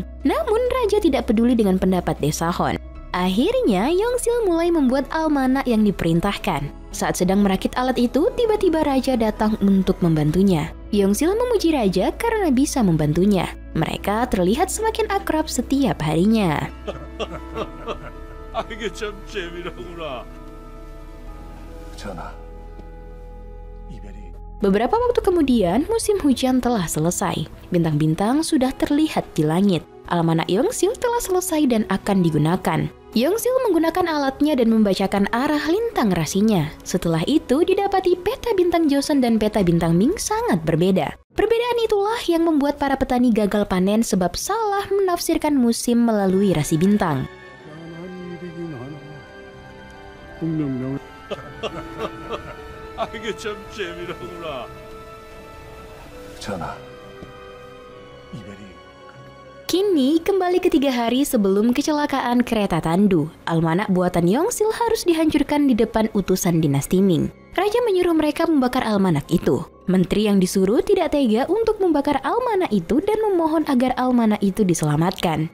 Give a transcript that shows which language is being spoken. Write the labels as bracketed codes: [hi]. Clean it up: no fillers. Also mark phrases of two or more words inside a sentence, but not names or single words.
[id] Namun, raja tidak peduli dengan pendapat Daesahon. Akhirnya, Yongsil mulai membuat almanak yang diperintahkan. Saat sedang merakit alat itu, tiba-tiba raja datang untuk membantunya. Yongsil memuji raja karena bisa membantunya. Mereka terlihat semakin akrab setiap harinya. [ko] 이게 참 재미로구나. 전하, 이별이 [id] Beberapa waktu kemudian, musim hujan telah selesai. Bintang-bintang sudah terlihat di langit. Almanak Yongsil telah selesai dan akan digunakan. Yongsil menggunakan alatnya dan membacakan arah lintang rasinya. Setelah itu, didapati peta bintang Joseon dan peta bintang Ming sangat berbeda. Perbedaan itulah yang membuat para petani gagal panen sebab salah menafsirkan musim melalui rasi bintang. [ko] 이게 참 재미로구나. 전하, 이별이 [id] Kini, kembali ke 3 hari sebelum kecelakaan kereta tandu, almanak buatan Yongsil harus dihancurkan di depan utusan dinasti Ming. Raja menyuruh mereka membakar almanak itu. Menteri yang disuruh tidak tega untuk membakar almanak itu dan memohon agar almanak itu diselamatkan.